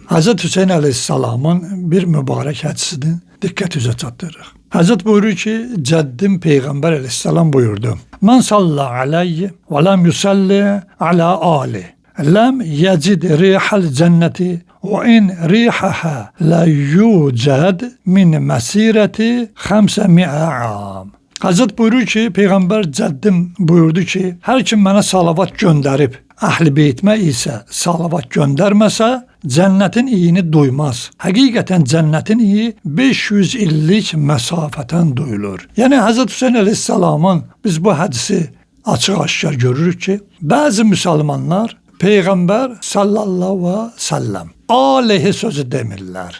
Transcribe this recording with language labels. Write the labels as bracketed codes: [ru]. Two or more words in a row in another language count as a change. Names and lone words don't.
[az] Hazreti Hüseyin Aleyhisselam'ın bir mübarek hədisini diqqətinizə çatdırırıq. Hazret buyurur ki, cəddim Peyğəmbər Aleyhisselam buyurdu. [ar] من صلى عليه ولم يصل على آلي. لم يجد ريح الجنة وإن ريحها ليوجد من مسيرة 500 عام. [az] Hazret buyurur ki, Peyğəmbər cəddim buyurdu ki, hər kim mənə salavat göndərib, əhl-i beytmə isə salavat göndərməsə, cənnətin iyini duymaz. Həqiqətən cənnətin iyi 500 illik məsafətən duyulur. Yəni Hazret Hüseyin Aleyhisselamın biz bu hədisi açıq-aşkar görürük ki, bəzi müsəlmanlar Peyğəmbər [ar] صلى الله عليه وسلم [az] aleyhi sözü demirlər.